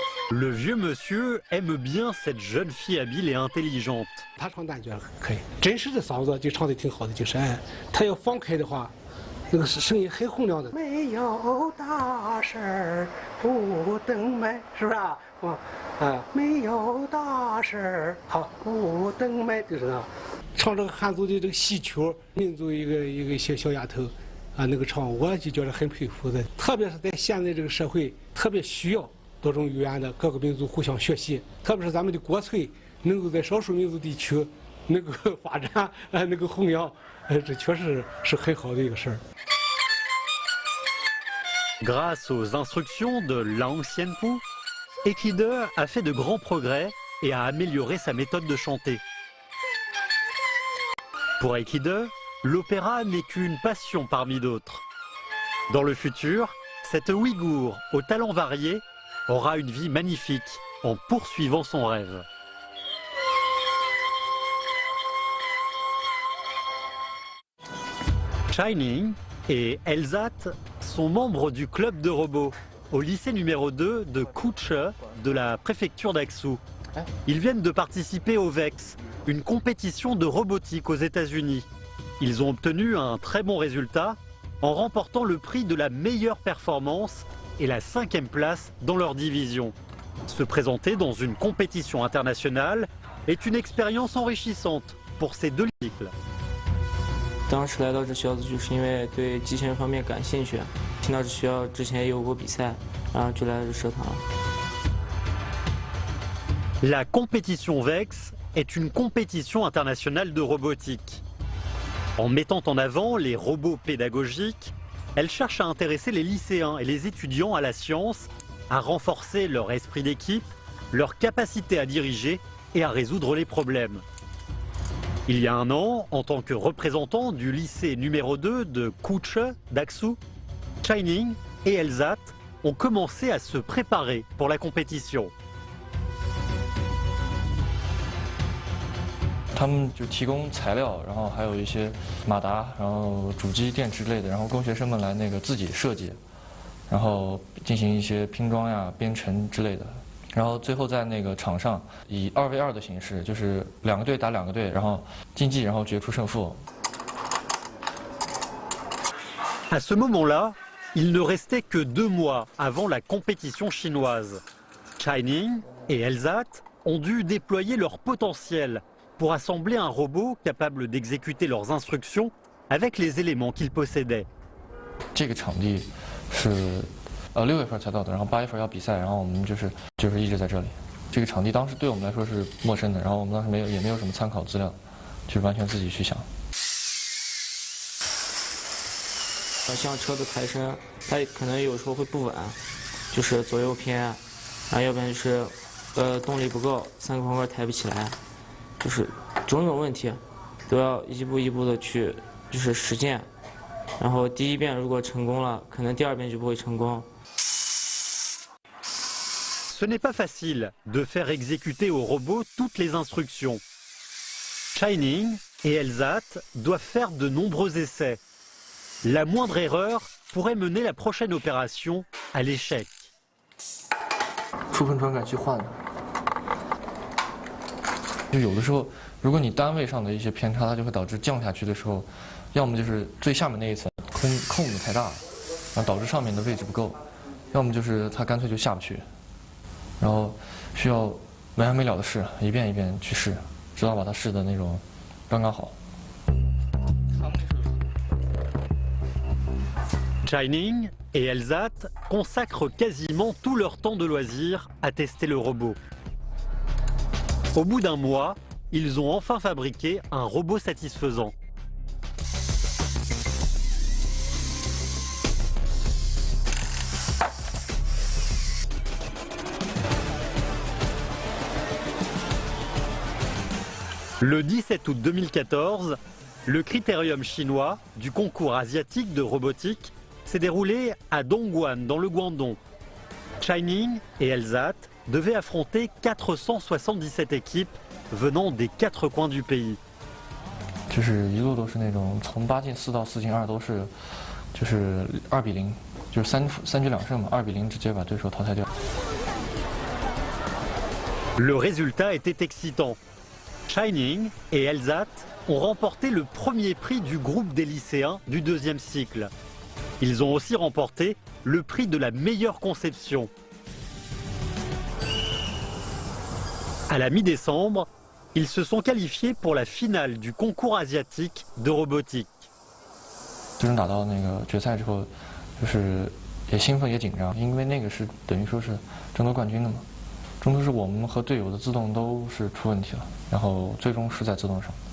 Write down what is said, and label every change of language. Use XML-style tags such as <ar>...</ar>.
<fr>Le vieux monsieur aime bien cette jeune fille habile et intelligente.</fr> <zh>他唱旦角可以，真实的嗓子就唱得挺好的，就是他要放开的话，那个声音很洪亮的。没有大事儿不登门，是不是啊？没有大事儿好不登门，就是那。唱这个汉族的这个戏曲，民族一个小丫头，那个唱我就觉得很佩服的，特别是在现在这个社会，特别需要。多种语言的各个民族互相学习，特别是咱们的国粹能够在少数民族地区能够发展，能够弘扬，这确实是很好的一个事儿。</zh> <fr>Grâce aux instructions de Lang Xianpu, Ekide a fait de grands progrès et a amélioré sa méthode de chanter. Pour Ekide, l'opéra n'est qu'une passion parmi d'autres. Dans le futur, cette Ouïghour au talent varié aura une vie magnifique en poursuivant son rêve. Shining et Elzat sont membres du club de robots au lycée numéro 2 de Kuche de la préfecture d'Aksou. Ils viennent de participer au VEX, une compétition de robotique aux États-Unis. Ils ont obtenu un très bon résultat en remportant le prix de la meilleure performance et la 5e place dans leur division. Se présenter dans une compétition internationale est une expérience enrichissante pour ces deux cycles.</fr> <zh>当时来到这学校就是因为对机器人方面感兴趣，听到这学校之前也有过比赛，然后就来这社团了。</zh> <fr>La compétition VEX est une compétition internationale de robotique. En mettant en avant les robots pédagogiques, elle cherche à intéresser les lycéens et les étudiants à la science, à renforcer leur esprit d'équipe, leur capacité à diriger et à résoudre les problèmes. Il y a un an, en tant que représentant du lycée numéro 2 de Kuche d'Aksou, Shining et Elzat ont commencé à se préparer pour la compétition.</fr> <zh>他们就提供材料，然后还有一些马达，然后主机电池之类的，然后供学生们来自己设计，然后进行一些拼装呀、编程之类的。然后最后在场上以2v2的形式，就是2个队打2个队，然后竞技，然后决出胜负。</zh> <fr>À ce moment-là, il ne restait que 2 mois avant la compétition chinoise. Shining et Elzat ont dû déployer leur potentiel pour assembler un robot capable d'exécuter leurs instructions avec les éléments qu'ils possédaient.</fr> <zh>这个场地是6月份才到的，然后8月份要比赛，然后我们就是一直在这里。这个场地当时对我们来说是陌生的，然后我们当时也没有什么参考资料，就是完全自己去想。像车的抬升，它可能有时候会不稳，就是左右偏，然后要不然就是动力不够，3个方块抬不起来，就是种种问题都要一步一步的去实践，然后第1遍如果成功了，可能第2遍就不会成功。</zh> <fr>Ce n'est pas facile de faire exécuter au robot toutes les instructions. Shining et Elzat doivent faire de nombreux essais. La moindre erreur pourrait mener la prochaine opération à l'échec.</fr> <zh>触碰传感器换的，就有的时候，如果你单位上的一些偏差，它就会导致降下去的时候，要么就是最下面那一层空的太大了，然后导致上面的位置不够，要么就是它干脆就下不去，然后需要没完没了的试，一遍一遍去试，直到把它试的那种刚刚好。</zh> <fr>Shining et Elzat consacrent quasiment tout leur temps de loisir à tester le robot. Au bout d'1 mois, ils ont enfin fabriqué un robot satisfaisant. Le 17 août 2014, le critérium chinois du concours asiatique de robotique s'est déroulé à Dongguan, dans le Guangdong. Shining et Elzat devaient affronter 477 équipes venant des 4 coins du pays.</fr> <zh>就是一路都是那种从8进4到4进2都是，就是2比0，就是3局2胜嘛，2比0直接把对手淘汰掉。</zh> <fr>Le résultat était excitant. Shining et Elzat ont remporté le premier prix du groupe des lycéens du 2e cycle. Ils ont aussi remporté le prix de la meilleure conception. À la mi-décembre, ils se sont qualifiés pour la finale du concours asiatique de robotique.</fr> <zh>最终打到决赛之后，就是也兴奋也紧张，因为那个是等于说是争夺冠军的嘛。中途是我们和队友的自动都是出问题了，然后最终是在自动上。</zh>